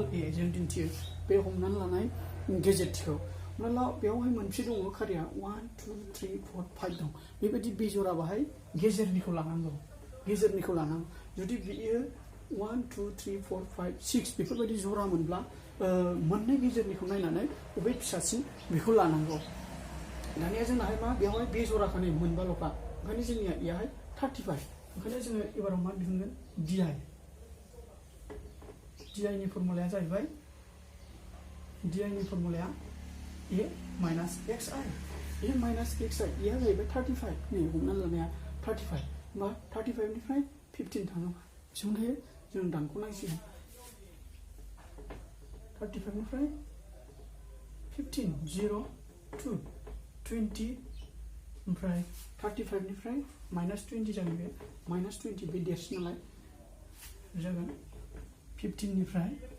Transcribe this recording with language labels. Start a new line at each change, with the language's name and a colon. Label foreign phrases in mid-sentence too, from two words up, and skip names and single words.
Bodo: ए जों दिन्थियो बे हमनानै लानाय गेजेट टिखौ हमना ला बेवहाय मोनसे दङ खारिया 1 2 3 4 5 दं बेबायदि बेजरा बाहाय गेजेरनिखौ लानांगौ जुदि बियो 1 2 3 4 5 6 बेफोरबायदि जरा मोनब्ला मोननै गेजेरनिखौ नायनानै बबे फिसासिन बेखौ लानांगौ दानिया जोंनाहाय मा बेवहाय बेजराखा नै मोनबाल'खा ओंखायनो जोंनिया इयाहाय 35 ओंखायनो जोङो एबाराव मा दिहुनगोन di di नि फर्मुलाया जाहैबाय di नि फर्मुलाया
English: a minus xi a minus xi a
Bodo: आ जाहैबाय 35 नै हमना लानाया 35 होमबा 35 निफ्राय 15 थाङोबा बेसेबां थायो जों दानख'नांसिगोन 35 निफ्राय 15 0 2 20 ओमफ्राय 35 निफ्राय -20 जागोन बे -20 बे देरसिन नालाय जागोन 15 निफ्राय